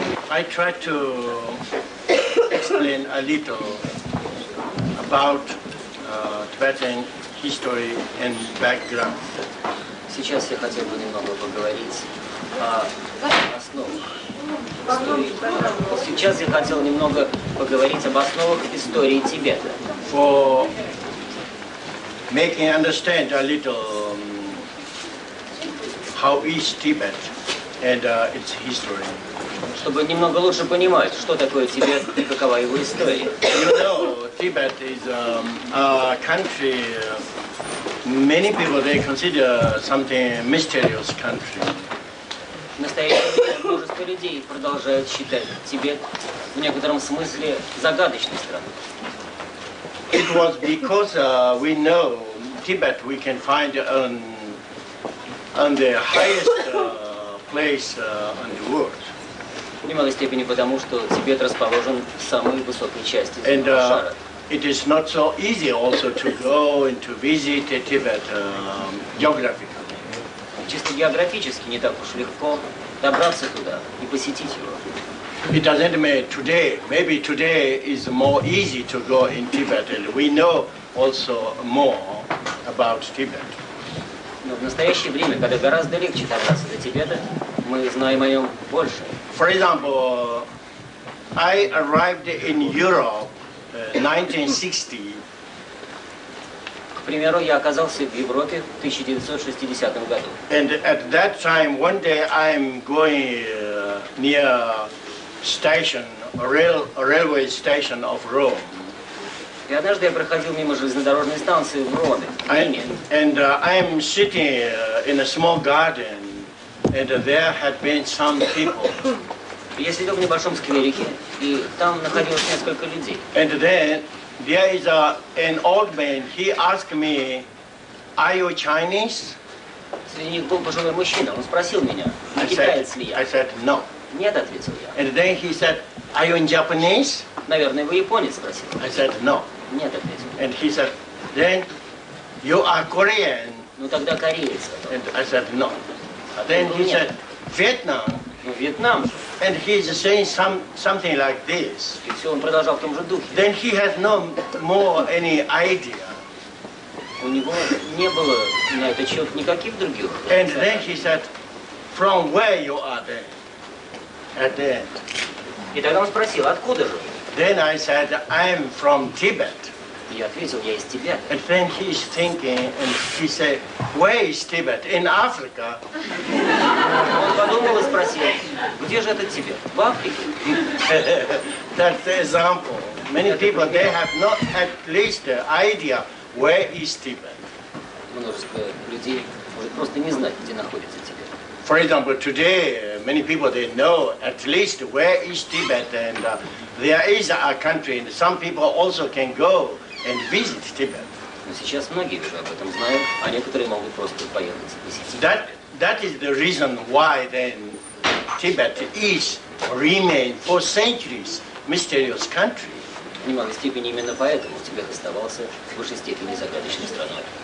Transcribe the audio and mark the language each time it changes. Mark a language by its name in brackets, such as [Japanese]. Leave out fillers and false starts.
[English] I try to explain a little about Tibetan history and background. [Russian] Сейчас я хотел бы немного поговорить о основах истории. Сейчас я хотел немного поговорить об основах истории Тибета. [English] For making understand a little how is Tibet and its history. [Russian] Чтобы немного лучше понимать, что такое Тибет и какова его история. [English] You know, Tibet is a country. Many people they consider something mysterious country. [Russian] В настоящее время множество людей продолжают считать Тибет в некотором смысле загадочной страной. [English] It was because we know Tibet we can find on the highest place in the world. [Russian] В немалой степени потому, что Тибет расположен в самой высокой части земного шара. [English] It is not so easy also to go and to visit Tibet geographically. [Russian] Чисто географически не так уж легко добраться туда и посетить его. [English] It doesn't mean today. Maybe today is more easy to go in Tibet, and we know also more about Tibet. [Russian] Но в настоящее время, когда гораздо легче добраться до Тибета, мы знаем о нем больше. [English] For example, I arrived in Europe 1960. [Russian] К примеру, я оказался в Европе в 1960 году. [English] And at that time, one day I'm going near station, railway station of Rome. [Russian] И однажды я проходил мимо железнодорожной станции в Роме. [English] And I'm sitting in a small garden, and there had been some people. [Russian] Я сидел в небольшом скверике, и там находилось несколько людей. [English] And then there is an old man. He asked me, "Are you Chinese?" [Russian] Среди них был пожилой мужчина. Он спросил меня, не китаец ли я. [English] I said no. [Russian] Нет, ответил я. [English] And then he said, "Are you Japanese?" [Russian] Наверное, вы японец, спросил. [English] I said no. [Russian] Нет, ответил. [English] And he said, "Then you are Korean." [Russian] Ну тогда кореец. [English] And I said no. Then he said, "Vietnam." [Russian] Ну, Вьетнам. [English] And he's saying something like this. [Russian] И все, он продолжал в том же духе. [English] Then he has no more any idea. [Russian] У него не было на этот счет никаких других. [English] And then he said, "From where you are then?" At the end. [Russian] И тогда он спросил, откуда же? [English] Then I said, "I'm from Tibet." [Russian] Я ответил, я из Тибета. [English] And then he's thinking, and he said, "Where is Tibet? In Africa?" [Russian] Он подумал и спросил, где же этот Тибет? В Африке? [English] That's the example. Many people, they have not at least the idea where is Tibet. [Russian] Множество людей может просто не знать, где находится Тибет. [English] For example, today, many people, they know at least where is Tibet, and there is a country, and some people also can go and visit Tibet. [Russian] Но сейчас многие уже об этом знают, а некоторые могут просто поехать посетить. [English] That is the reason why then Tibet is remain for centuries mysterious country. [Russian] В немалой степени именно поэтому Тибет оставался в высшей степени загадочной страной.